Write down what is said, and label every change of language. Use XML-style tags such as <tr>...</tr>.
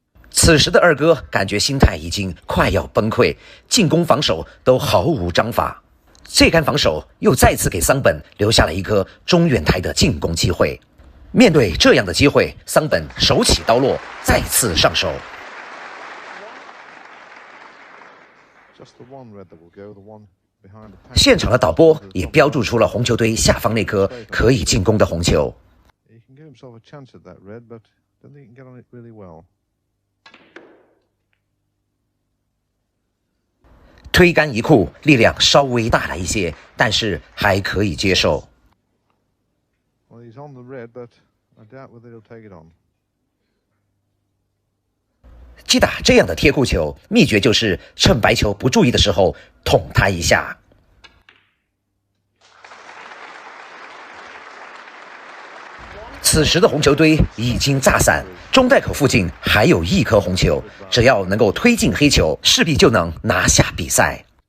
<zh>此时的二哥感觉心态已经快要崩溃，进攻防守都毫无章法。这杆防守又再次给桑本留下了一颗中远台的进攻机会。面对这样的机会，桑本手起刀落，再次上手。</zh> <en>Just the one red that will go, the one behind the pack.</en> <zh>现场的导播也标注出了红球堆下方那颗可以进攻的红球。</zh> <en>He can give himself a chance at that red, but I don't think he can get on it really well.</en> <zh>推杆一库，力量稍微大了一些，但是还可以接受。</zh> <en>Well, he's on the red, but I doubt whether he'll take it on.</en> <zh>击打这样的贴库球，秘诀就是趁白球不注意的时候捅它一下。此时的红球堆已经炸散，中袋口附近还有一颗红球，只要能够推进黑球，势必就能拿下比赛。</zh>